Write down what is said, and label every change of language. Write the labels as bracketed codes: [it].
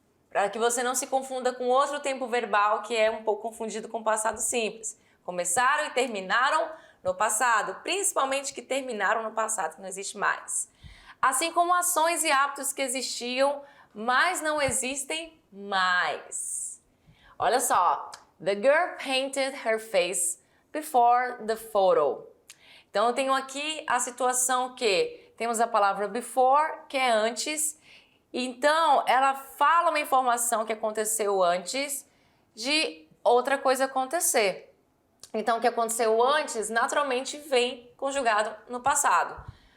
[pt] Para que você não se confunda com outro tempo verbal que é um pouco confundido com o passado simples. Começaram e terminaram no passado, principalmente que terminaram no passado, que não existe mais. Assim como ações e hábitos que existiam, mas não existem mais. Olha só, [en] the girl painted her face before the photo. [pt] Então eu tenho aqui a situação que temos a palavra before, que é antes. Então, ela fala uma informação que aconteceu antes de outra coisa acontecer. Então, o que aconteceu antes, naturalmente, vem conjugado no passado.